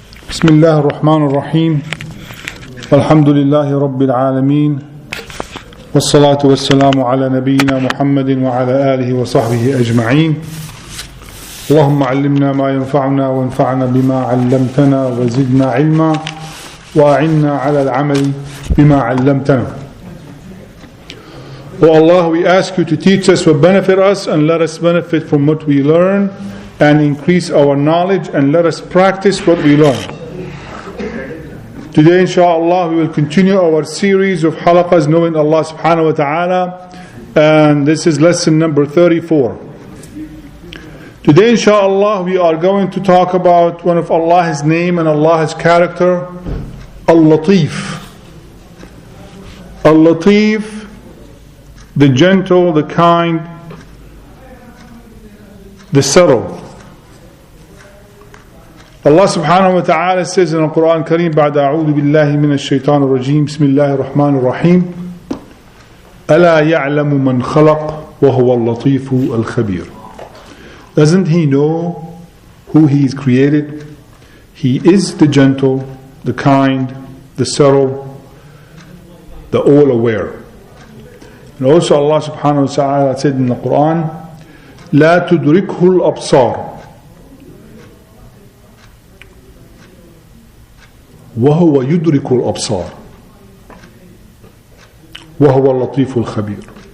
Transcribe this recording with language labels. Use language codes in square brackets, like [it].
[ar] بسم الله الرحمن الرحيم والحمد لله رب العالمين والصلاة والسلام على نبينا محمد وعلى آله وصحبه أجمعين. اللهم علمنا ما ينفعنا وانفعنا بما علمتنا وزدنا علما وأعنا على العمل بما علمتنا. [en] O Allah, we ask you to teach us what benefit us and let us benefit from what we learn and increase our knowledge and let us practice what we learn. Today, inshallah, we will continue our series of halaqas knowing Allah subhanahu wa ta'ala, and this is lesson number 34. Today, inshallah, we are going to talk about one of Allah's name and Allah's character, Al-Latif. Al-Latif, the gentle, the kind, the subtle. Allah subhanahu wa ta'ala says in the Quran Kareem, [ar] بعد أعوذ بالله من الشيطان الرجيم بسم الله الرحمن الرحيم ألا يعلم من خلق وهو اللطيف الخبير. [en] Doesn't he know who he is created? He is the gentle, the kind, the subtle, the all-aware. And also Allah subhanahu wa ta'ala said in the Quran, [ar] لا تدركه الأبصار وهو يدرك الأبصار وهو اللطيف الخبير.